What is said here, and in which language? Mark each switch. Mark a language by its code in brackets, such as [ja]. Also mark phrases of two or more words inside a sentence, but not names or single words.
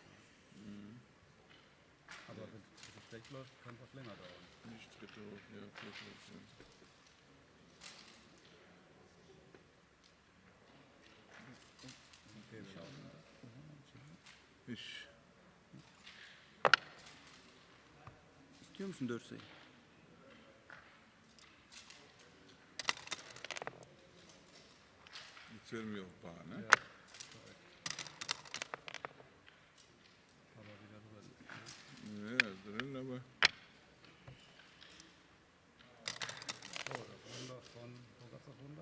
[de] Ne? Aber wenn es schlecht läuft, kann das länger dauern. nicht dritte hoch, ja, vierte hoch. Ja. Okay, wir schauen. Ich, [tr] İstiyor musun 4 sayı? [de] jetzt werden wir auch Paar, ne? Ja, korrekt. Aber wieder rüber. Ja, drin, aber So, das Wunder von, wo gab's das Wunder?